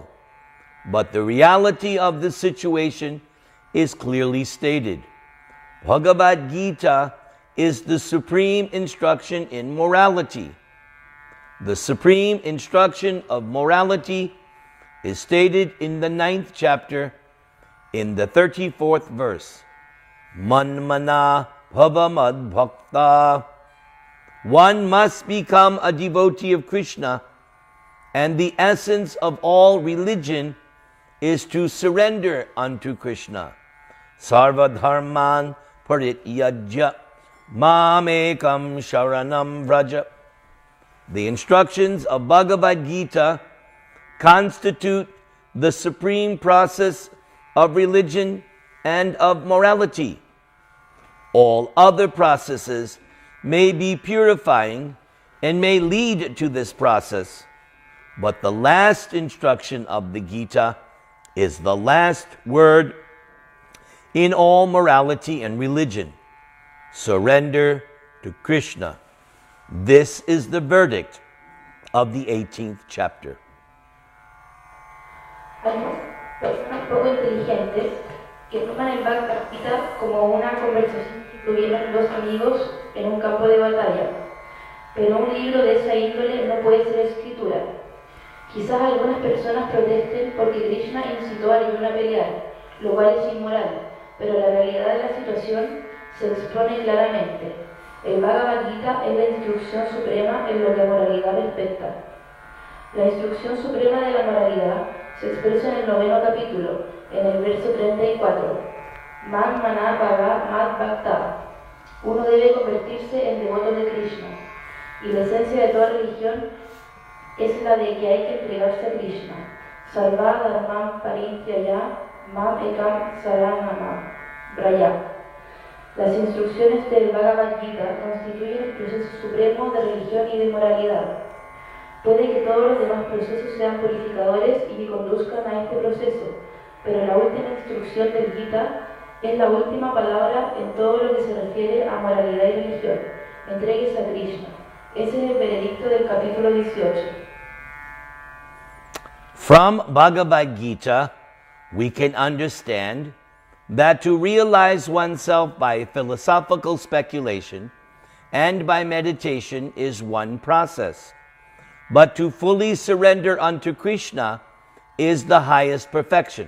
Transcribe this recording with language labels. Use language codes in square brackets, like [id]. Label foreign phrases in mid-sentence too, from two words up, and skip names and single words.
[en] But the reality of the situation is clearly stated. Bhagavad-Gītā is the supreme instruction in morality. The supreme instruction of morality is stated in the 9th chapter, in the 34th verse. [sa] Manmana bhava madbhakta. [en] One must become a devotee of Krishna, and the essence of all religion is to surrender unto Krishna. [sa] Sarva dharman parityajya mamekam sharanam vraja. [en] The instructions of Bhagavad-Gītā constitute the supreme process of religion and of morality. All other processes may be purifying and may lead to this process, but the last instruction of the Gita is the last word in all morality and religion. Surrender to Krishna. This is the verdict of the 18th chapter. [es] Algunas personas poco inteligentes que toman el Bhagavad-Gītā como una conversación que tuvieron dos amigos en un campo de batalla, pero un libro de esa índole no puede ser escritura. Quizás algunas personas protesten porque Krishna incitó a Arjuna a pelear, lo cual es inmoral, pero la realidad de la situación se expone claramente. El Bhagavad-Gītā es la instrucción suprema en lo que a moralidad respecta. La instrucción suprema de la moralidad se expresa en el 9º capítulo, en el verso 34. [sa] Man maná bhava mad bhakta. [es] Uno debe convertirse en devoto de Krishna, y la esencia de toda religión es la de que hay que entregarse a Krishna. [sa] Sarva dharmam parintyaya mam ekam saranama braya. [es] Las instrucciones del Bhagavad-Gītā constituyen el proceso supremo de religión y de moralidad. Puede que todos los demás procesos sean purificadores y que conduzcan a este proceso, pero la última instrucción del Gita es la última palabra en todo lo que se refiere a moralidad y religión. Entréguese a Krishna. Ese es el veredicto del capítulo 18. [en] From Bhagavad-Gītā, we can understand that to realize oneself by philosophical speculation and by meditation is one process, but to fully surrender unto Krishna is the highest perfection.